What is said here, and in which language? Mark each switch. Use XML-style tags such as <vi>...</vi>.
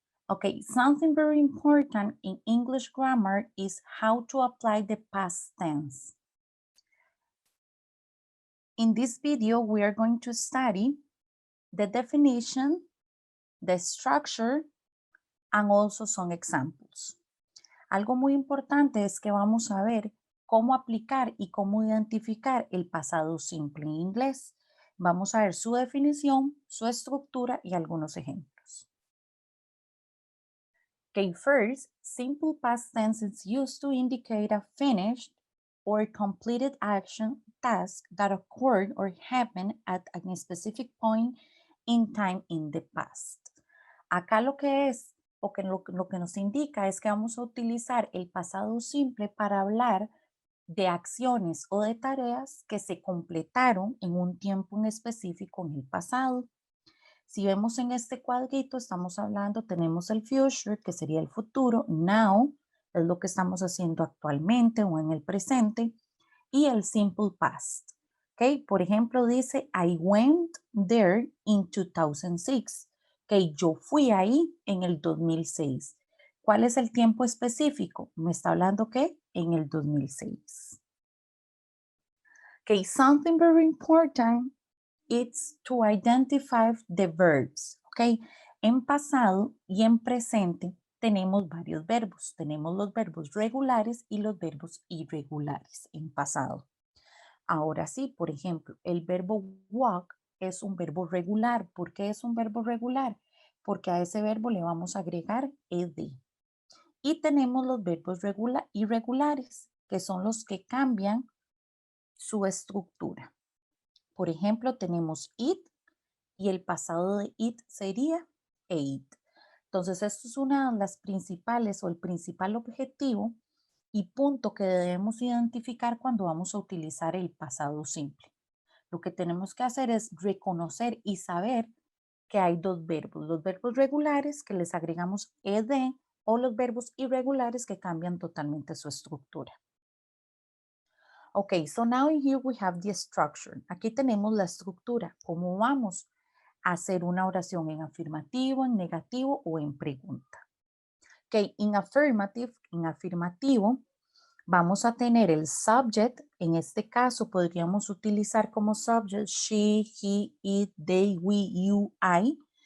<en>Okay, something very important in English grammar is how to apply the past tense. In this video, we are going to study the definition, the structure, and also some examples.</en> <es>Algo muy importante es que vamos a ver cómo aplicar y cómo identificar el pasado simple en inglés. Vamos a ver su definición, su estructura y algunos ejemplos.</es> <en>Okay, first, simple past tense is used to indicate a finished or completed action, task that occurred or happened at a specific point in time in the past.</en> <es>Acá lo que es, o que lo que nos indica es que vamos a utilizar el pasado simple para hablar de acciones o de tareas que se completaron en un tiempo en específico en el pasado. Si vemos en este cuadrito, estamos hablando, tenemos el future, que sería el futuro, now, es lo que estamos haciendo actualmente o en el presente, y el simple past.</es> <en>Okay,</en> <es>por ejemplo, dice,</es> <en>I went there in 2006.</en> <es>Okay, yo fui ahí en el 2006. ¿Cuál es el tiempo específico? Me está hablando que en el 2006.</es> <en>Okay, something very important is to identify the verbs.</en> <es>Okay, en pasado y en presente tenemos varios verbos. Tenemos los verbos regulares y los verbos irregulares en pasado. Ahora sí, por ejemplo, el verbo walk es un verbo regular. ¿Por qué es un verbo regular? Porque a ese verbo le vamos a agregar ed. Y tenemos los verbos irregulares, que son los que cambian su estructura. Por ejemplo, tenemos eat y el pasado de eat sería ate. Entonces, esto es una de las principales o el principal objetivo y punto que debemos identificar cuando vamos a utilizar el pasado simple. Lo que tenemos que hacer es reconocer y saber que hay dos verbos, los verbos regulares que les agregamos ed o los verbos irregulares que cambian totalmente su estructura.</es> <en>Ok, so now here we have the structure.</en> <es>Aquí tenemos la estructura, cómo vamos a hacer una oración en afirmativo, en negativo o en pregunta. Ok, en afirmativo, vamos a tener el subject. En este caso podríamos utilizar como subject she, he, it, they, we, you, I.</es>